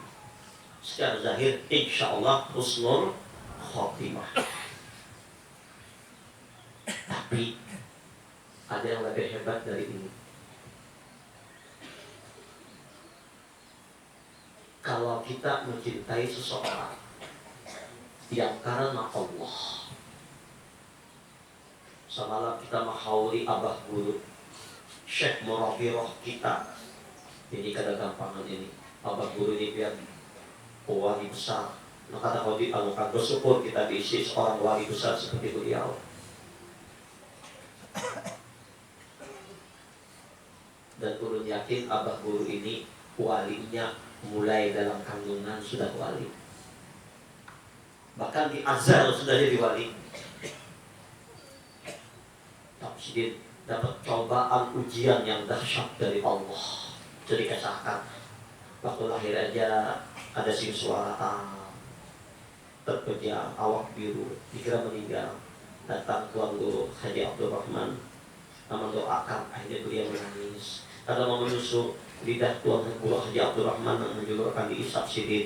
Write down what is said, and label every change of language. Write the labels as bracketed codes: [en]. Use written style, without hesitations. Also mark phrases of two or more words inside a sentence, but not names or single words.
[id] Secara zahir [ar] insya Allah husnul khotimah, [id] tapi ada yang lebih hebat dari ini. Kalau kita mencintai seseorang yang karena Allah, semalam kita menghauli abah guru Syekh Murabiroh kita. [bjn] Ini kada gampangan ini. [id] Abah guru ini biar wali besar. Nah kata kau dialukan bersyukur kita diisi seorang wali besar seperti beliau. Dan turun yakin abah guru ini walinya mulai dalam kandungan sudah wali. Bahkan di azal sudah jadi wali. Tapi dapat cobaan ujian yang dahsyat dari Allah. Jadi kesahkan waktu lahir aja ada sing suara terpejam, awak biru, dikira meninggal. Datang tuan guru Haji Abdul Rahman, mendoakan, akhirnya beliau menangis. Karena mau menusuk lidah tuan guru Haji Abdul Rahman yang menjulurkan diisap sidin.